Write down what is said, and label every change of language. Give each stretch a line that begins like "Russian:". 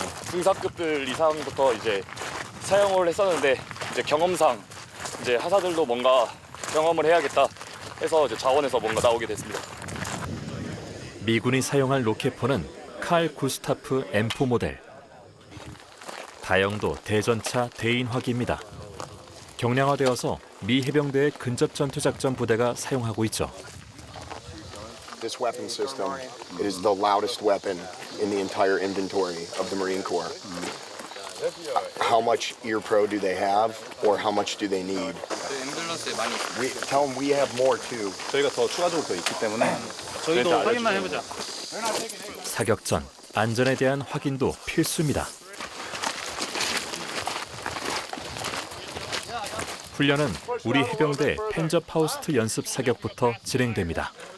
Korean: 군사급들 이상부터 이제 사용을 했었는데 이제 경험상 이제 하사들도 뭔가 경험을 해야겠다 해서 이제 자원에서 뭔가 나오게 됐습니다. 미군이 사용할 로켓포는 칼 구스타프 M4 모델. 다영도 대전차 대인화기입니다. 경량화되어서 미 해병대의 근접 전투 작전 부대가 사용하고 있죠.
English: This weapon system is the loudest weapon in the entire inventory of the Marine Corps. How much ear pro do they have, or how much do they need? Tell them we have more too.
Korean: 저희가 더 추가적으로 더 있기 때문에 저희도 확인만 해보자. 사격 전 안전에 대한 확인도 필수입니다. 훈련은 우리 해병대 펜저 파우스트 연습 사격부터 진행됩니다.